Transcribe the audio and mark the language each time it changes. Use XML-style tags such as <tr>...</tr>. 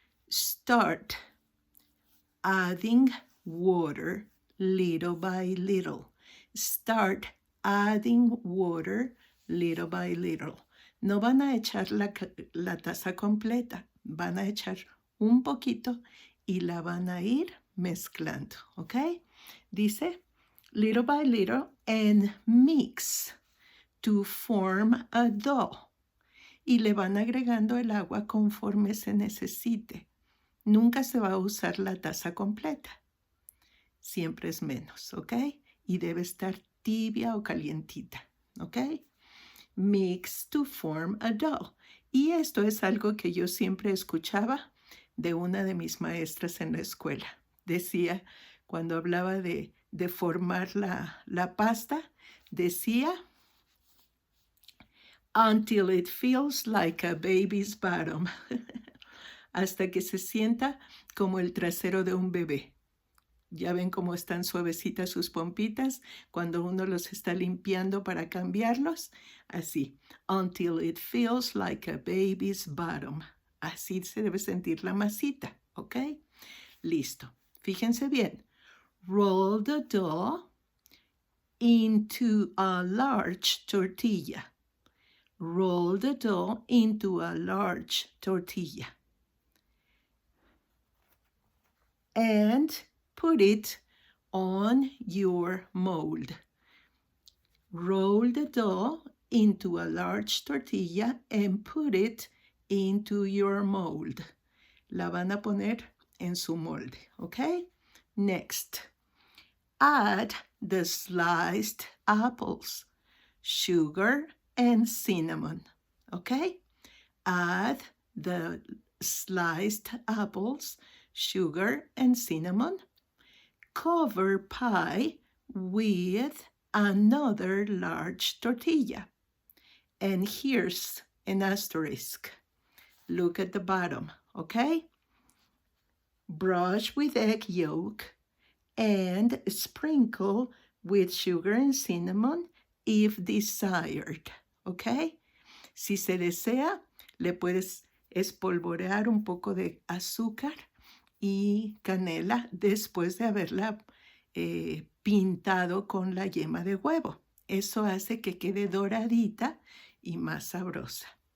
<en>Start adding water little by little. Start adding water little by little.</en> <es>No van a echar la taza completa, van a echar un poquito y la van a ir mezclando, ¿ok? Dice,</es> <en>little by little, and mix to form a dough.</en> <es>Y le van agregando el agua conforme se necesite. Nunca se va a usar la taza completa. Siempre es menos, ¿ok? Y debe estar tibia o calientita, ¿ok?</es> <en>Mix to form a dough.</en> <es>Y esto es algo que yo siempre escuchaba de una de mis maestras en la escuela. Decía, cuando hablaba de formar la pasta, decía,</es> <en>until it feels like a baby's bottom.</en> <es>Hasta que se sienta como el trasero de un bebé. Ya ven cómo están suavecitas sus pompitas cuando uno los está limpiando para cambiarlos. Así,</es> <en>until it feels like a baby's bottom.</en> <es>Así se debe sentir la masita, ¿ok? Listo. Fíjense bien.</es> <en>Roll the dough into a large tortilla. Roll the dough into a large tortilla. And put it on your mold. Roll the dough into a large tortilla and put it into your mold.</en> <es>La van a poner en su molde, ¿ok?</es> <en>Next, add the sliced apples, sugar, and cinnamon, ¿ok? Add the sliced apples, sugar, and cinnamon. Cover pie with another large tortilla. And here's an asterisk. Look at the bottom, okay? Brush with egg yolk and sprinkle with sugar and cinnamon if desired, okay?</en> <es>Si se desea, le puedes espolvorear un poco de azúcar y canela después de haberla pintado con la yema de huevo. Eso hace que quede doradita y más sabrosa.</es>